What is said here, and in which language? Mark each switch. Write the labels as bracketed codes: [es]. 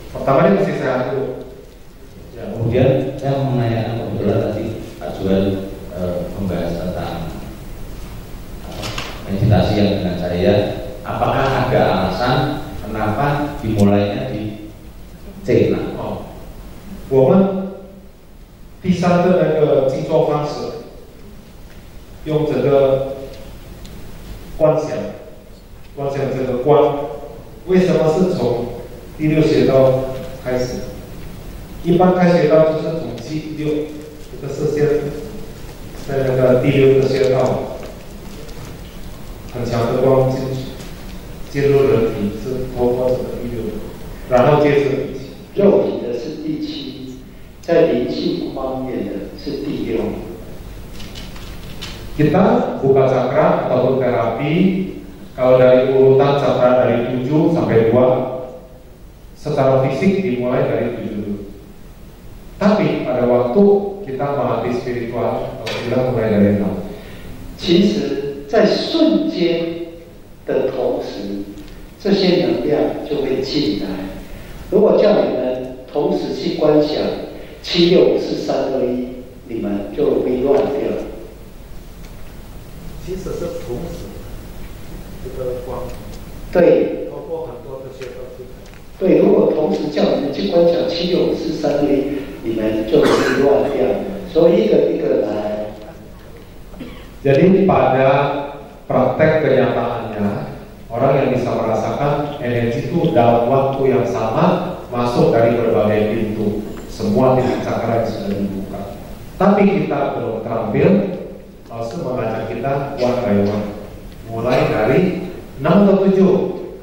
[id] Pertama dia mesti sehat dulu. Ya, kemudian saya mau menanyakan kebetulan tadi Pak Juan membahas tentang meditasi yang dengan saya, apakah ada alasan kenapa dimulainya di China？ [zh] 我们第3个那个静坐方式，用这个观想这个观，为什么是从第6穴道开始？一般开穴道就是从第6，这个视线在那个第6个穴道，很强的光进入人体，是透过这个第6，然后接着肉体的是第7，在灵性方面的是第6。 [id] Kita buka cakra ataupun terapi, kalau dari urutan cakra dari 7 sampai 2, secara fisik dimulai dari 7 dulu. Tapi pada waktu kita melatih spiritual, kalau kita mulai dari 6. [zh] 其实，在瞬间的同时，这些能量就会进来。如果叫你们同时去观想7、6、5、4、3、2、1，你们就容易乱掉。其实是同时，这个光对，透过很多的穴道进来。对，如果同时叫你们去观想7、6、5、4、3、2、1，你们就容易乱掉。所以一个一个来。 [id] Jadi pada praktek kenyataannya, orang yang bisa merasakan energi itu dalam waktu yang sama masuk dari berbagai pintu, semua titik cakra yang sudah dibuka. Tapi kita belum terampil, langsung mengajak kita [en] one by one. [id] Mulai dari 6 atau 7.